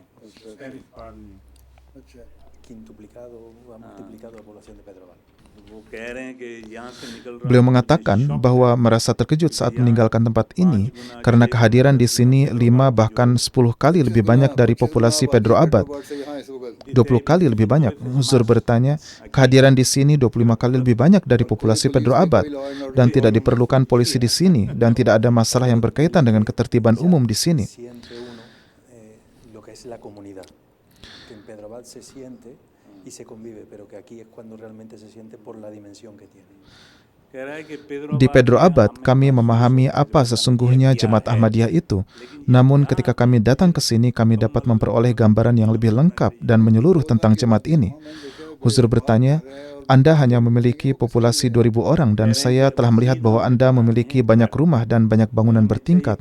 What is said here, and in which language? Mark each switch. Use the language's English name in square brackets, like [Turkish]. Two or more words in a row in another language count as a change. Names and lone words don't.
[Indonesian] Beliau mengatakan bahwa merasa terkejut saat meninggalkan tempat ini karena kehadiran di sini 5 bahkan 10 kali lebih banyak dari populasi Pedro Abad. 20 kali lebih banyak. Huzur bertanya, kehadiran di sini 25 kali lebih banyak dari populasi Pedro Abad, dan tidak diperlukan polisi di sini, dan tidak ada masalah yang berkaitan dengan ketertiban umum di sini. [Spanish] Y se convive, pero que aquí es cuando realmente se siente por la dimensión que tiene. [Indonesian] Di Pedro Abad, kami memahami apa sesungguhnya Jemaat Ahmadiyah itu. Namun ketika kami datang ke sini, kami dapat memperoleh gambaran yang lebih lengkap dan menyeluruh tentang jemaat ini. Huzur bertanya, Anda hanya memiliki populasi 2.000 orang dan saya telah melihat bahwa Anda memiliki banyak rumah dan banyak bangunan bertingkat.